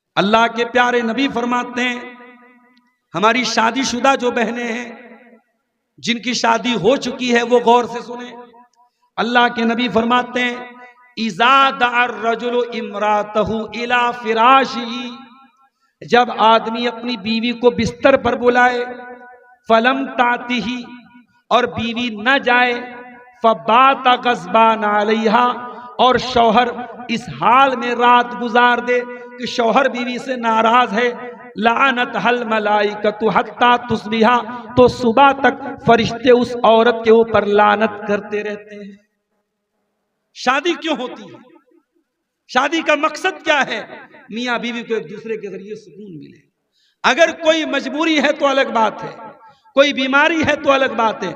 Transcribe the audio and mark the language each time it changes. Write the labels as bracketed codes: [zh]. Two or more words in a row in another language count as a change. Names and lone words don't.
[hi] अल्लाह के प्यारे नबी फरमाते हैं, हमारी शादीशुदा जो बहनें हैं, जिनकी शादी हो चुकी है, वो गौर से सुने। अल्लाह के नबी फरमाते हैं, [ar] إذا دعا الرجل امرأته إلى فراشه, [hi] जब आदमी अपनी बीवी को बिस्तर पर बुलाए, [ar] فلم تأته, [hi] और बीवी न जाए, [ar] فبات غضبان عليها, [hi] और शौहर इस हाल में रात गुजार दे कि शौहर बीवी से नाराज है, [ar] لعنتها الملائكة حتى تصبح, [hi] तो सुबह तक फरिश्ते उस औरत के ऊपर लानत करते रहते हैं। शादी क्यों होती है? शादी का मकसद क्या है? मियां बीवी को एक दूसरे के जरिए सुकून मिले। अगर कोई मजबूरी है तो अलग बात है, कोई बीमारी है तो अलग बात है।